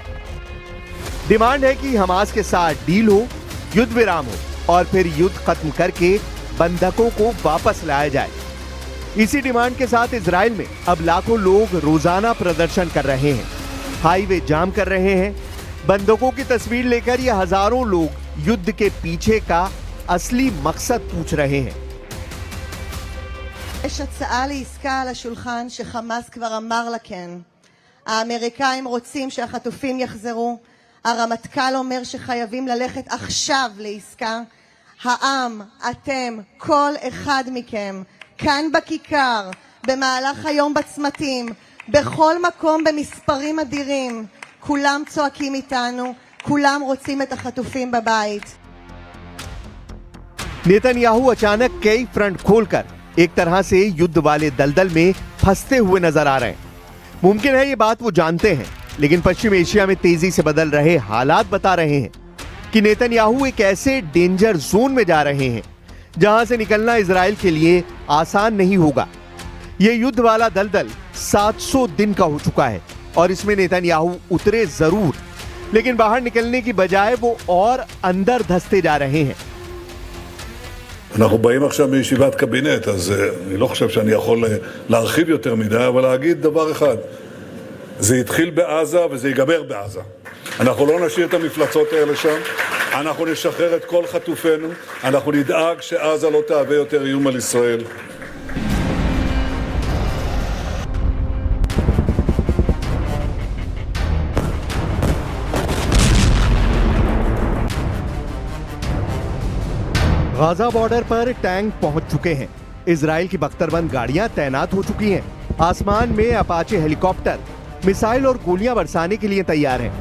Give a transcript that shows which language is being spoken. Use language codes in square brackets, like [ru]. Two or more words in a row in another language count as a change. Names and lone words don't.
[hi] डिमांड है कि हमास के साथ डील हो, युद्ध विराम हो और फिर युद्ध खत्म करके बंधकों को वापस लाया जाए। इसी डिमांड के साथ इजराइल में अब लाखों लोग रोजाना प्रदर्शन कर रहे हैं, हाईवे जाम कर रहे हैं। बंधकों की तस्वीर लेकर ये हजारों लोग युद्ध के पीछे का असली मकसद पूछ रहे हैं। [he] יש הצעה לעסקה על השולחן שחמאס כבר אמר לה כן. האמריקאים רוצים שהחטופים יחזרו. הרמטכ"ל אומר שחייבים ללכת עכשיו לעסקה. העם, אתם, כל אחד מכם, כאן בכיכר, במהלך היום בצמתים, בכל מקום במספרים אדירים, כולם צועקים איתנו, כולם רוצים את החטופים בבית. [hi] नेतन्याहू अचानक कई फ्रंट खोलकर एक तरह से युद्ध वाले दलदल में फंसते हुए नजर आ रहे हैं। मुमकिन है ये बात वो जानते हैं, लेकिन पश्चिम एशिया में तेजी से बदल रहे हालात बता रहे हैं। कि नेतन्याहू एक ऐसे [en] danger zone [hi] में जा रहे हैं जहां से निकलना इजराइल के लिए आसान नहीं होगा। यह युद्ध वाला दलदल 700 दिन का हो चुका है और इसमें नेतन्याहू उतरे जरूर, लेकिन बाहर निकलने की बजाय वो और अंदर धंसते जा रहे हैं। [he] אנחנו באים עכשיו מישיבת קבינט, אז אני לא חושב שאני יכול להרחיב יותר מדי, אבל להגיד דבר אחד, זה התחיל בעזה וזה ייגמר בעזה. אנחנו לא נשאיר את המפלצות האלה שם, אנחנו נשחרר את כל חטופינו, אנחנו נדאג שעזה לא תהווה יותר איום על ישראל. [hi] गाजा बॉर्डर पर टैंक पहुंच चुके हैं। इजराइल की बख्तरबंद गाड़ियां तैनात हो चुकी हैं। आसमान में अपाचे हेलीकॉप्टर मिसाइल और गोलियां बरसाने के लिए तैयार हैं।